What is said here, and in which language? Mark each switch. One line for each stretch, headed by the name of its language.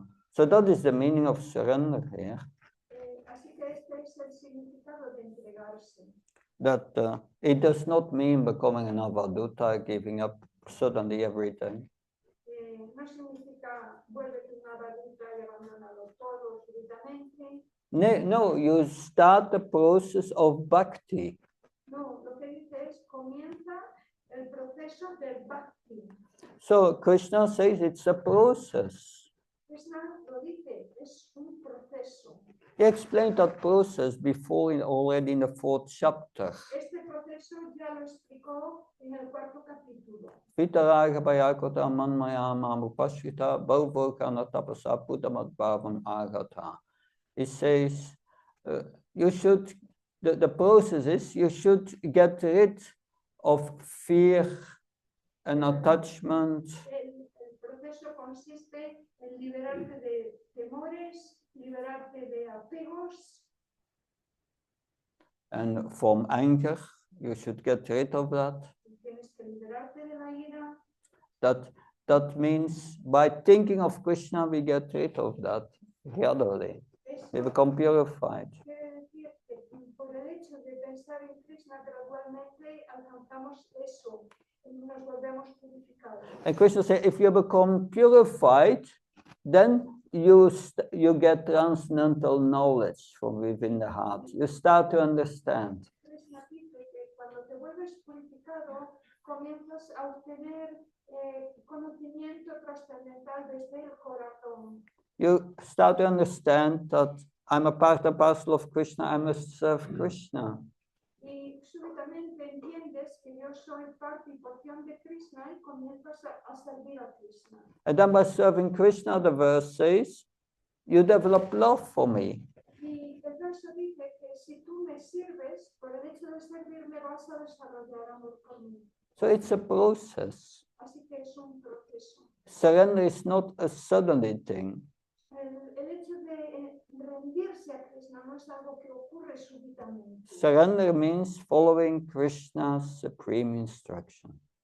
English: So that is the meaning of surrender here.
Spanish: Así que este es el significado de entregarse.
English: That it does not mean becoming an avaduta, giving up suddenly everything.
Spanish: No significa vuélvete una avaduta y abandónalo todo súbitamente.
English: No, you start the process of bhakti.
Spanish: No, lo que dice es comienza el proceso del bhakti.
English: So Krishna says it's a process.
Spanish: Krishna lo dice, es un proceso.
English: He explained that process before already in the 4th chapter.
Spanish: Este proceso ya lo explicó en el 4º capítulo.
Sanskrit: Vitaraga Bhayakota Manmaya Mamupashita Bhavokana Tapasa Putamad Bhavam Agata.
English: It says you should, the process is you should get rid of fear and attachment.
Spanish: El proceso consiste en liberarte de temores, liberarte de apegos.
English: And from anger, you should get rid of that.
Spanish: Tienes que liberarte de la ira.
English: That that means by thinking of Krishna, we get rid of that gradually.
Spanish: Eso
English: We become purified.
Spanish: quiere decir que por el hecho de pensar en Krishna gradualmente alcanzamos eso, y nos volvemos purificados.
English: And Krishna said, if you become purified, then you get transcendental knowledge from within the heart. You start to understand.
Spanish: Krishna dice que cuando te vuelves purificado, comienzas a obtener conocimiento trascendental desde el corazón.
English: You start to understand that I'm a part and parcel of Krishna, I must serve Krishna.
Spanish: Y súbitamente entiendes que yo soy parte y porción de Krishna y comienzas a servir a Krishna.
English: And then by serving Krishna, the verse says, you develop love for me.
Spanish: Y el verso dice que si tú me sirves, por el hecho de servirme vas a desarrollar amor por mí.
English: So it's a process.
Spanish: Así que es un proceso.
English: Surrender is not a suddenly thing.
Spanish: El hecho de rendirse a Krishna no es algo que ocurre súbitamente.
English: Surrender means following Krishna's supreme instruction.